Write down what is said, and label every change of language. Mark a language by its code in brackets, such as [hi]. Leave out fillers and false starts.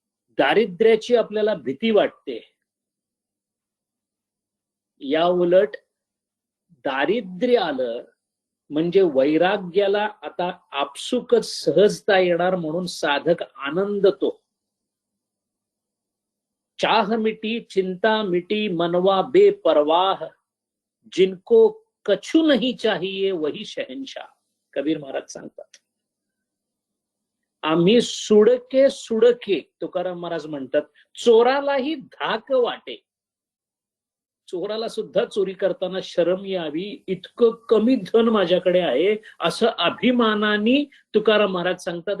[mr] दारिद्र्याची आपल्याला भीती वाटते. या उलट दारिद्र्य आलं म्हणजे वैराग्याला आता आपसुकच सहजता येणार म्हणून साधक आनंदतो. [hi] चाह मिटी चिंता मिटी मनवा बेपरवाह, जिनको कछु नहीं चाहिए वही शहनशाह. [mr] कबीर महाराज सांगतात. आम्ही सुडके सुडके, तुकाराम महाराज म्हणतात, चोरालाही धाक वाटे. चोराला सुद्धा चोरी करताना शरम यावी, इतकं कमी धन माझ्याकडे आहे असं अभिमानाने तुकाराम महाराज सांगतात.